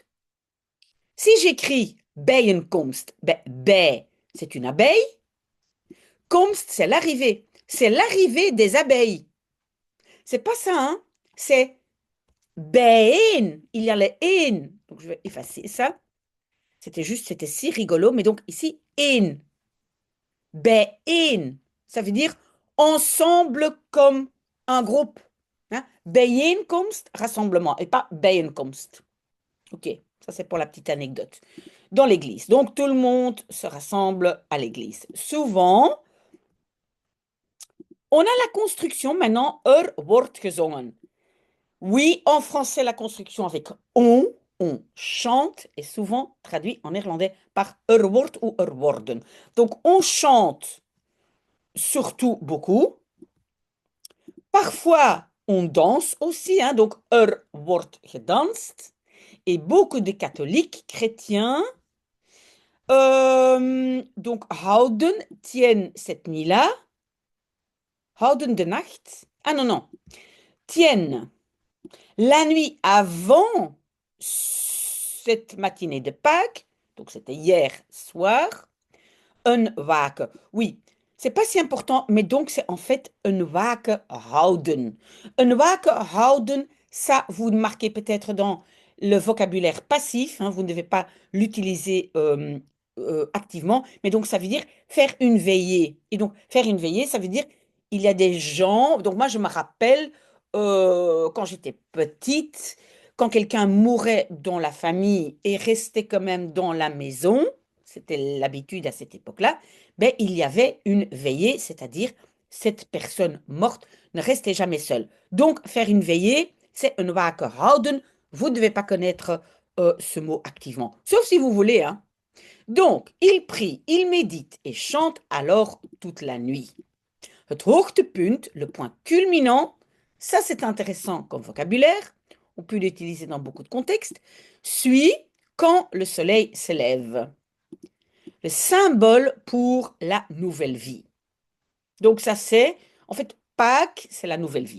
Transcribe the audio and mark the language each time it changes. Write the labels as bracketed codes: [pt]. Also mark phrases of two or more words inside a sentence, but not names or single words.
[fr] Si j'écris bijeenkomst, ben, c'est une abeille. Komst, c'est l'arrivée. C'est l'arrivée des abeilles. C'est pas ça, hein. C'est bijeen. Il y a le een. Donc, je vais effacer ça. C'était si rigolo. Mais donc, ici, [nl] een. Bijeen. [fr] Ça veut dire ensemble comme un groupe. Hein? Bijeenkomst, rassemblement, et pas bijeenkomst. OK, ça c'est pour la petite anecdote. Dans l'église. Donc, tout le monde se rassemble à l'église. Souvent, on a la construction maintenant, [nl] wordt gezongen. [fr] Oui, en français, la construction avec on chante, est souvent traduit en néerlandais par wordt ou worden. Donc, on chante surtout beaucoup. Parfois, on danse aussi, hein, donc [nl] wordt gedanst. [fr] Et beaucoup de catholiques chrétiens donc houden, tiennent cette nuit-là, [nl] houden de nacht. [fr] Ah non, non, tiennent la nuit avant cette matinée de Pâques, donc c'était hier soir, [nl] een waken. [fr] Oui, c'est pas si important, mais donc c'est en fait [nl] een waken houden. Een waken houden, [fr] ça vous le marquez peut-être dans le vocabulaire passif, hein, vous ne devez pas l'utiliser activement, mais donc ça veut dire faire une veillée. Et donc faire une veillée, ça veut dire il y a des gens, donc moi je me rappelle quand j'étais petite, quand quelqu'un mourait dans la famille et restait quand même dans la maison, c'était l'habitude à cette époque-là, ben, il y avait une veillée, c'est-à-dire cette personne morte ne restait jamais seule. Donc, faire une veillée, c'est [nl] een waken houden. [fr] Vous ne devez pas connaître ce mot activement, sauf si vous voulez, hein. Donc, il prie, il médite et chante alors toute la nuit. [nl] Het hoogtepunt, [fr] le point culminant, ça c'est intéressant comme vocabulaire, on peut l'utiliser dans beaucoup de contextes, suit quand le soleil se lève. Le symbole pour la nouvelle vie. Donc ça c'est, en fait, Pâques, c'est la nouvelle vie.